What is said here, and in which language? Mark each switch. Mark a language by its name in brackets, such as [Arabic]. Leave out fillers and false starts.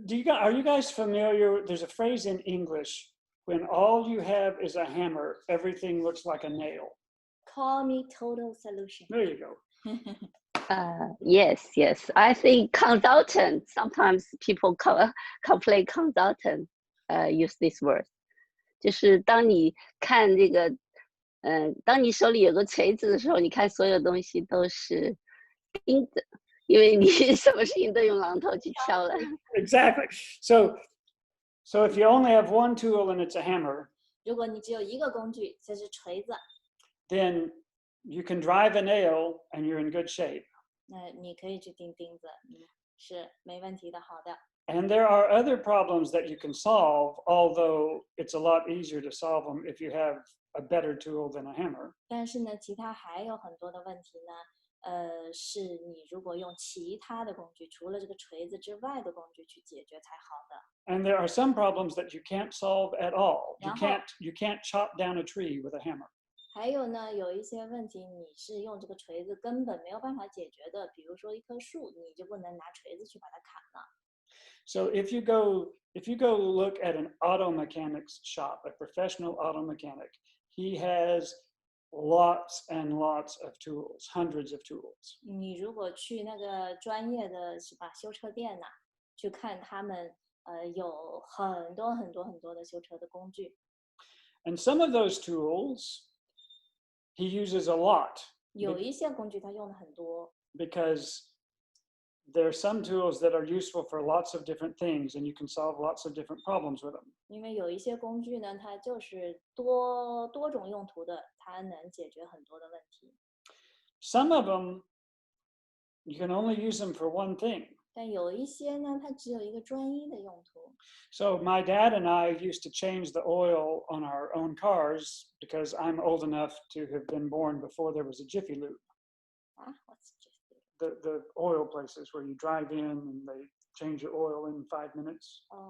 [English] Are you guys familiar? There's a phrase in English, when all you have is a hammer, everything looks like a nail. Call me total solution. There you go. Yes. I think consultant, sometimes people complain consultant use this word. [Chinese] 就是当你看这个当你手里有个锤子的时候，你看所有东西都是钉子，因为你什么事情都用榔头去敲了。 [English] Exactly. So if you only have one tool and it's a hammer, [Chinese] 如果你只有一个工具，这是锤子， [English] then you can drive a nail and you're in good shape. [Chinese] 那你可以去钉钉子，是没问题的，好的。 [English] And there are other problems that you can solve, although it's a lot easier to solve them if you have a better tool than a hammer. [Chinese] 但是呢，其他还有很多的问题呢，是你如果用其他的工具，除了这个锤子之外的工具去解决才好的。 [English] And there are some problems that you can't solve at all. You [Chinese] 然后 [English] can't chop down a tree with a hammer. [Chinese] 还有呢，有一些问题你是用这个锤子根本没有办法解决的，比如说一棵树，你就不能拿锤子去把它砍了。 [English] So if you go look at an auto mechanic's shop, a professional auto mechanic, he has lots and lots of tools, hundreds of tools. [Chinese] 你如果去那个专业的是吧修车店去看他们有很多很多很多的修车的工具。 [English] And some of those tools he uses a lot. [Chinese] 有一些工具他用的很多。 [English] Because there are some tools that are useful for lots of different things and you can solve lots of different problems with them. [Chinese] 因为有一些工具呢，它就是多种用途的，它能解决很多的问题。 [English] Some of them, you can only use them for one thing. [Chinese] 但有一些呢，它只有一个专一的用途。 [English] So my dad and I used to change the oil on our own cars because I'm old enough to have been born before there was a Jiffy Lube. What's Jiffy? The oil places where you drive in and they change your oil in 5 minutes.